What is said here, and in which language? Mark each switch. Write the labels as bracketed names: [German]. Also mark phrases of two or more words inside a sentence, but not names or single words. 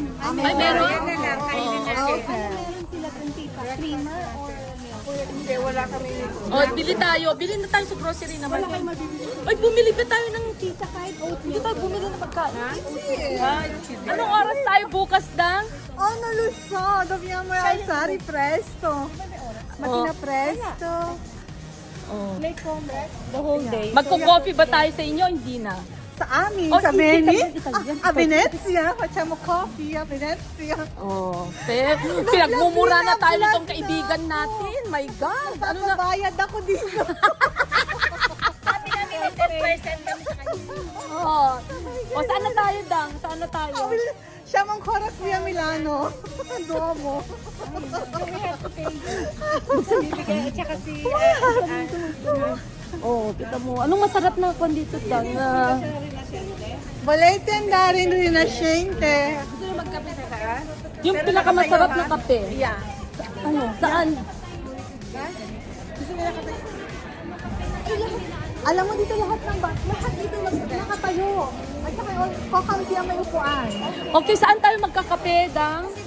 [Filipino] Ay, meron? Okay. Meron sila kung tita, [English] creamer or milk? [Filipino] Oh, bili tayo. Bili na tayo sa grocery naman. Ay, bumili pa tayo ng tita kahit oatmeal. Hindi tayo bumili ng pagkain. Ay, anong oras tayo bukas, Dang? Oh, nalusod. [Italian] Dobbiamo alzare presto. Mattina presto. [English] The whole day. [Filipino] Magko-coffee ba tayo sa inyo? Hindi na. Sa amin, Oh, sa Venice. Italian. [Italian] A Venezia. Facciamo coffee a Venezia. [Filipino] Oh, pinagmumura na tayo nitong kaibigan natin. My God. Ano na? Bayad ako dito. Oh. O, saan na tayo, Dang? Saan na tayo? Siya mang koras via Milano. Duomo. Oh, kita mo. Anong masarap na kwan dito, Dang? [Italian] Volete andare in Rinascente? [Filipino] Yung pinakamasarap na kape. Yeah. Ano? Saan? Alam mo dito lahat ng bus, lahat dito nakatayo. At saka yung kakampi ang may upuan. Okay, saan tayo magkakape, Dang?